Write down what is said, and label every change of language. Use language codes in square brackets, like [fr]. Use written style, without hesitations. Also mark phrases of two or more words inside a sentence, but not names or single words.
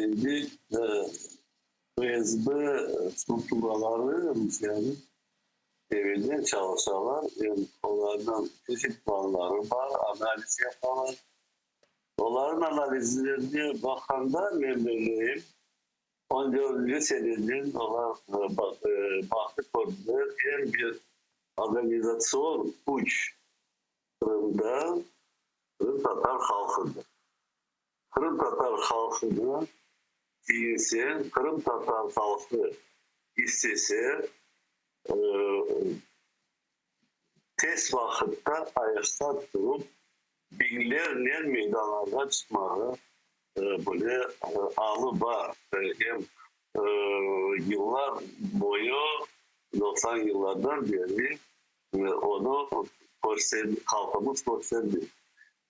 [crh] FSB strukturaları yani evinde çalışanlar, yani onlardan çeşit planları var, analiz yapanlar. Onların analizlerine bakanda memnunuyum. 14. senenin onlar baktık orada bir organizasyon uç Kırım'da Kırım Tatar halkıdır. Kırım Tatar halkını değilse, Kırım Tatar halkı istese tez vakitte ayakta durup binlerle meydanlarda çıkmağı böyle ağlı var. Hem yıllar boyu 90 yıllardan beri onu halkımız gösterdi.